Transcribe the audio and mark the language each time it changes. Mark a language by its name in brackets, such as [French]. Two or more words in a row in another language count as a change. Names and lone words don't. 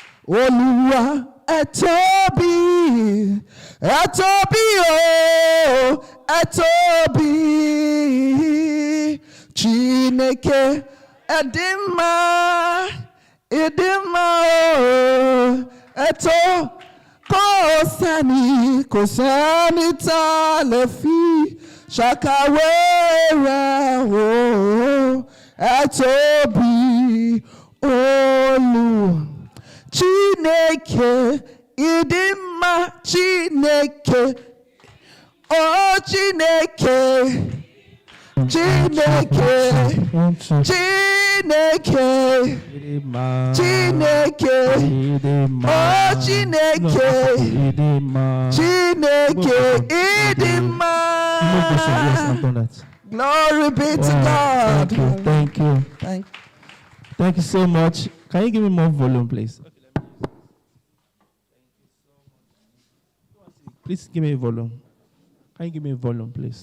[Yoruba] Olúwa ẹ tóbi, ẹ tóbi o, ẹ tóbi. [Igbo] Chineke ịdị mma, ịdị mma o, [Yoruba] ẹ tóbi. Kò sẹ́ni tá lè fi ṣàkàwé rẹ̀ o, ẹ tóbi Olúwa. [Igbo] Chineke ịdị mma, Chineke, oh Chineke, Chineke, Chineke, Chineke, oh Chineke, Chineke ịdị mma. [English] Glory be to God. Thank you. Thank you so much. Can you give me more volume, please? Please give me a volume. Can you give me a volume, please?